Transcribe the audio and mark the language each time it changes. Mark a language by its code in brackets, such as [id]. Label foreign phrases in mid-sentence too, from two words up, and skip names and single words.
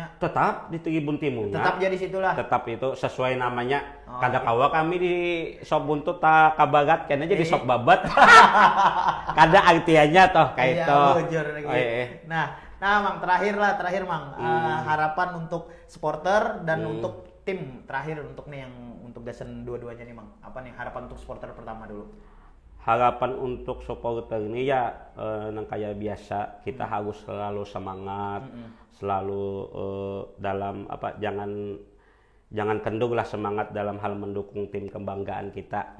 [id] Tetap di Tribun Timur. Tetap jadi situlah. [bjn] Tetap itu sesuai namanya. Kada kawa kami di Sob Buntut tak kabagat kayaknya jadi Sob Babat. Kada artiannya toh kayak itu. Nah, Mang, terakhir Mang, harapan untuk supporter dan untuk tim terakhir untuk nih yang untuk gasan dua-duanya nih Mang. [id] Apa nih harapan untuk supporter pertama dulu? Harapan untuk supporter ini ya yang kayak biasa kita harus selalu semangat, selalu dalam apa jangan kendor lah semangat dalam hal mendukung tim kebanggaan kita.